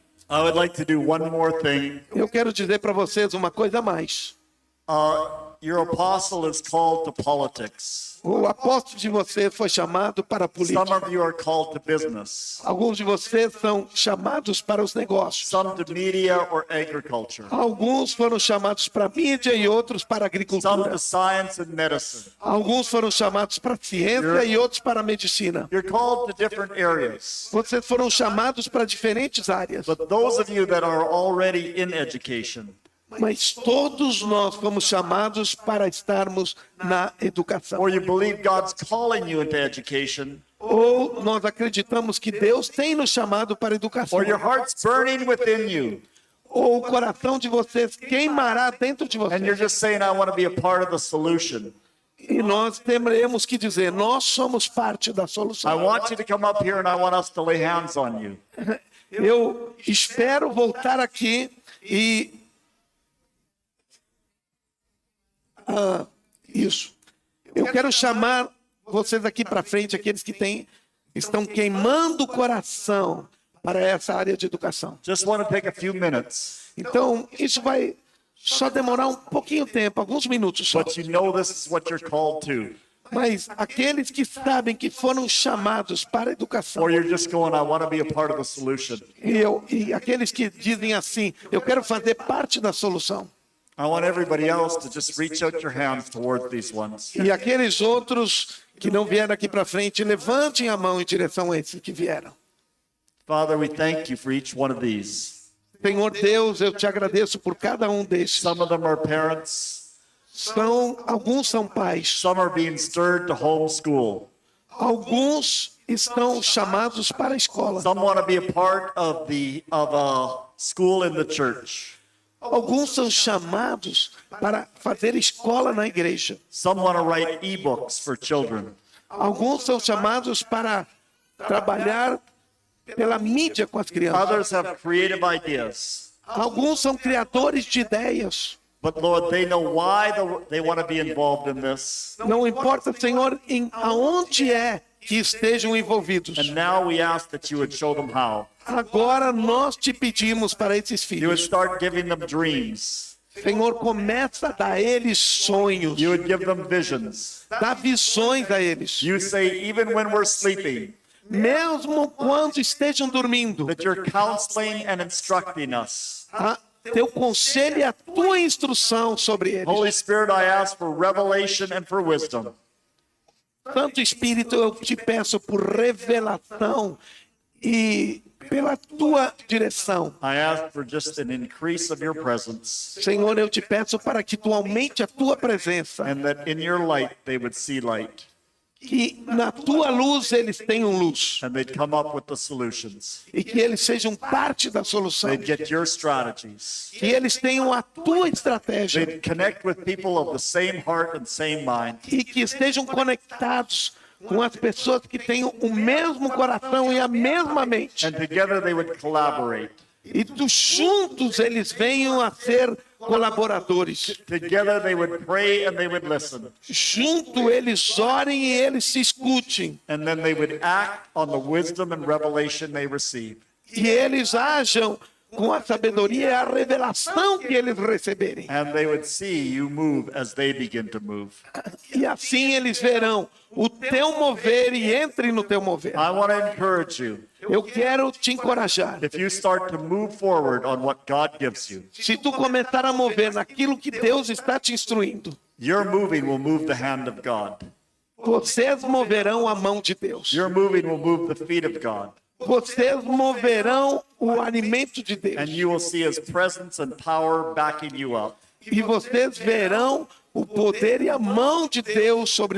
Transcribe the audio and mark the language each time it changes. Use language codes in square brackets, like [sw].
[en] I would like to do one more thing. [pt] Eu quero dizer para vocês uma coisa a mais. [en] Your apostle is called to politics. [pt] O apóstolo de vocês foi chamado para a política. [en] Some of you are called to business. [pt] Alguns de vocês são chamados para os negócios. [en] Some to media or agriculture. [pt] Alguns foram chamados para a mídia e outros para a [en] Some [pt] agricultura. [en] to science and medicine. [pt] Alguns foram chamados para a ciência e outros para a medicina. [en] You're called to different areas. [pt] Vocês foram chamados para diferentes áreas. [en] But those of you that are already in education, [pt] Mas todos nós fomos chamados para estarmos na educação. [en] or you believe God's calling you into education, [pt] Ou nós acreditamos que Deus tem nos chamado para a educação. [en] or your heart's burning within you, [pt] Ou o coração de vocês queimará dentro de [en] and you're [pt] vocês. [en] just saying, I want to be a part of the solution. [pt] E nós teremos que dizer, nós somos parte da [en] I [pt] solução. [en] want you to come up here and I want us to lay hands on you. [pt] Eu espero voltar aqui e... isso. Eu quero chamar vocês aqui para frente, aqueles que estão queimando o coração para essa área de educação. [en] Just want to take a few minutes, [pt] Então, isso vai só demorar um pouquinho de tempo, alguns minutos só. [en] but you know this is what you're called to. [pt] Mas aqueles que sabem que foram chamados para a educação, [en] Or you're just going, I want to be a part of the solution. [pt] e aqueles que dizem assim, eu quero fazer parte da solução. [en] I want everybody else to just reach out your hands towards these ones. [pt] E aqueles outros que não vieram aqui para frente, levantem a mão em direção a esses que vieram. [en] Father, we thank you for each one of these. [pt] Senhor Deus, eu te agradeço por cada um destes. [en] Some of them are parents. [pt] Alguns são pais, [en] Some are being stirred to homeschool. [pt] alguns estão chamados para a escola, [en] Some want to be a part of a school in the church. [pt] alguns são chamados para fazer escola na igreja, [en] Some want to write ebooks for children. [pt] alguns são chamados para trabalhar pela mídia com as crianças, [en] Others have creative ideas. [pt] alguns são criadores de ideias. [en] But Lord, they know why they want to be involved in this. [pt] Não importa, Senhor, em aonde é que estejam envolvidos. [en] And now we ask that you would show them how. [pt] Agora nós te pedimos para esses [en] You would [pt] filhos, [en] start giving them dreams. [pt] Senhor, começa a dar a eles sonhos, [en] You would give them visions. [pt] dá visões a eles, [en] You say, even when we're sleeping, [pt] mesmo quando estejam dormindo. [en] that you're counseling and instructing us. [pt] Teu conselho e a tua instrução sobre eles. [en] Holy Spirit, I ask for revelation and for wisdom. [pt] Santo Espírito, eu te peço por revelação e pela tua direção. [en] I ask for just an increase of your presence, [pt] Senhor, eu te peço para que tu aumente a tua presença, [en] and that in your light they would see light, [pt] que na tua luz eles tenham luz [en] and they'd come up with the solutions. [pt] e que eles sejam parte da solução, [en] They'd get your strategies. [pt] que eles tenham a tua estratégia [en] They'd connect with people of the same heart and same mind. [pt] e que estejam conectados com as pessoas que tenham o mesmo coração e a mesma mente. [en] And together they would collaborate. [pt] E juntos eles venham a ser colaboradores. [en] Together they would pray and they would listen. [pt] Junto eles orem e eles se escutem. [en] And then they would act on the wisdom and revelation they receive. [pt] E eles ajam com a sabedoria e a revelação que eles receberem. [en] And they would see you move as they begin to move. [pt] E assim eles verão o teu mover e entrem no teu mover. [en] I want to encourage you. [pt] Eu quero te encorajar. [en] If you start to move forward on what God gives you, [pt] Se tu começar a mover naquilo que Deus está te instruindo, [en] your moving will move the hand of God. [pt] vocês moverão a mão de Deus. [en] Your moving will move the feet of God. [pt] Vocês moverão o alimento de Deus. [en] And you will see His presence and power backing you up. [pt] E vocês verão o poder e a mão de Deus sobre